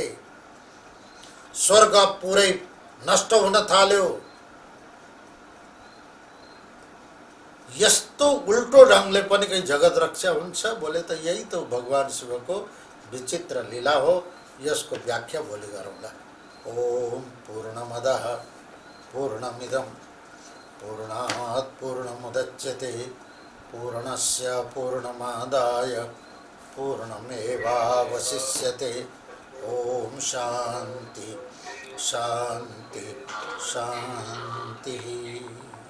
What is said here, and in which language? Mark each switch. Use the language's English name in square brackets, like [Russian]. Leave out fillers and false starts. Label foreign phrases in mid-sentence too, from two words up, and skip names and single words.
[Nepali] स्वर्ग पुरै नष्ट हुन थाल्यो। यस्तो उल्टो ढंगले पनि कहीं जगत रक्षा हुन्छ बोले त यही तो भगवान शिवको विचित्र लीला हो। यसको व्याख्या भोलि गरौँला। [Sanskrit] ओम पूर्णमदः पूर्णमिदं पूर्णात् पूर्णमुदच्यते पूर्णस्य पूर्णमादाय पूर्णमेवावशिष्यते। ओम शांति शांति शांति।